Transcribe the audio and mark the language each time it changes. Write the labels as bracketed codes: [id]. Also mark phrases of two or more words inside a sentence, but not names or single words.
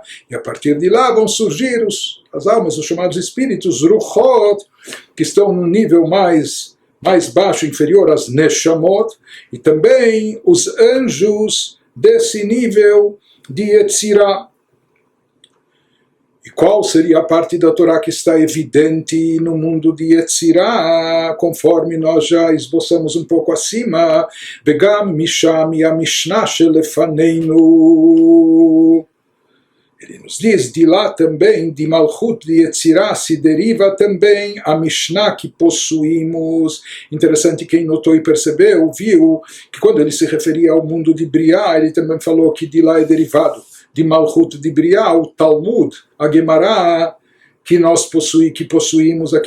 [pt] E a partir de lá vão surgir as almas, os chamados espíritos, Ruchot, que estão num nível mais baixo, inferior às Neshamot, e também os anjos desse nível de Yetzirah. E qual seria a parte da Torá que está evidente no mundo de Yetzirah, conforme nós já esboçamos um pouco acima? [he] וגם משם המשנה שלפנינו. [pt] Ele nos diz, de lá também, de Malchut de Yetzirah, se deriva também a Mishnah que possuímos. Interessante, quem notou e percebeu, viu que quando ele se referia ao mundo de Briah, ele também falou que de lá é derivado de Malchut de Briah, o Talmud, a Gemara, que possuímos aqui.